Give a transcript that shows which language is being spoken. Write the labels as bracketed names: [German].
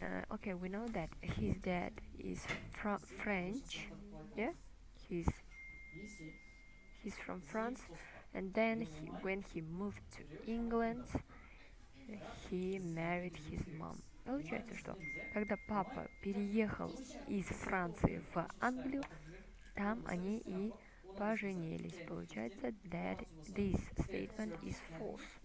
[English] Okay, we know that his dad is French. Yeah, he's from France, and then when he moved to England, he married his mom. [Russian] Получается, что когда папа переехал из Франции в Англию, там они и поженились. Получается, [English] that this statement is false.